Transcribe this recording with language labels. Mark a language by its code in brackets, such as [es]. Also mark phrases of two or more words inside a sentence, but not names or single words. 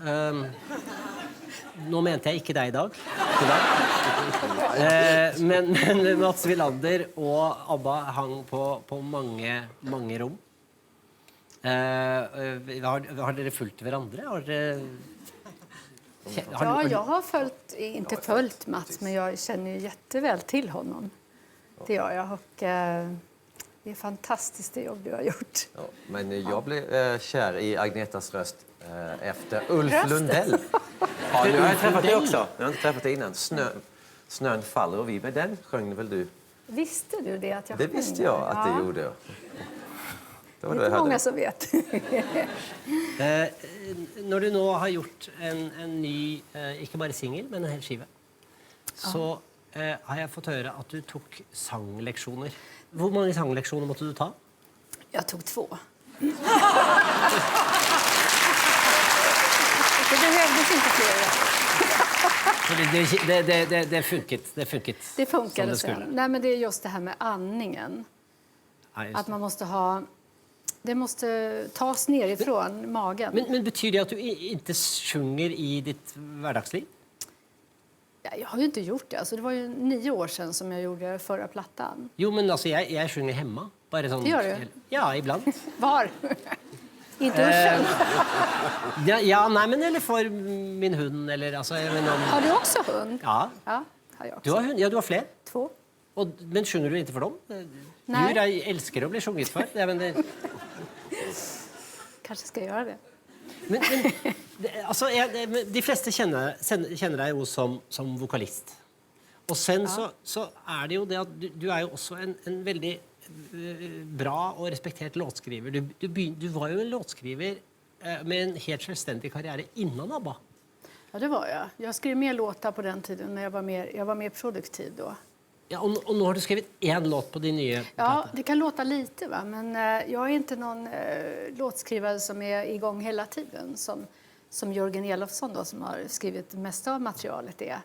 [no] Nå mente jeg ikke deg i dag. Men Mats Wilander og ABBA hang på mange rom. Har dere fulgt hverandre? [sv] Ja, jag har inte följt Mats, men jag känner ju jätteväl till honom. Det gör jag, och det är fantastiskt det jobb du har gjort. Ja, men jag blev kär i Agnetas röst efter Ulf Lundell. Ja, nu har jag träffat dig också. Jag har inte träffat dig innan. Snön faller och vi med den sjöng väl du? Visste du det att jag Det visste jag att det gjorde. Det är inte många som vet. [no] Når du nå har gjort en ny, ikke bare single, men en hel skive, så har jeg fått høre at du tok sangleksjoner. Hvor mange sangleksjoner måtte du ta? [sv] Jag tog 2. Det behövdes inte fler. [no] Det funket. [sv] Det funkade som det skulle. sen. Nej, men det är just det här med andningen. Ja, just Att man måste ha... Det måste tas nerifrån magen. [no] Men betyr det at du ikke sjunger i ditt hverdagsliv? [sv] Ja, jag har ju inte gjort det. Alltså, det var ju 9 år sedan som jag gjorde förra plattan. [no] Jo, men altså, jeg sjunger hemma. Bare sånn, Det gjør du? Ja, iblant. [sv] Var? I duschen? [no] Ja, nei, men eller for min hund, eller altså... [sv] Har du också hund? Ja. Ja, har jag också. [no] Du har hund? Ja, du har flere. 2. Men sjunger du ikke for dem? Nei. Djur elsker å bli sjunget for. Ja, men det... [sv] Kanske ska jag göra det. [no] Men altså, de fleste kjenner deg jo som vokalist. Og sen så det jo det at du jo også en veldig bra og respektert låtskriver. Du var jo en låtskriver med en helt selvstendig karriere innan ABBA. [sv] Ja, det var jag. Jag skrev mer låtar på den tiden när jag var mer produktiv då. Ja, och nu har du skrivit en låt på din nya platta. Ja, det kan låta lite, va? Men jag är inte någon låtskrivare som är igång hela tiden som Jörgen Elofsson då, som har skrivit det mesta av materialet är.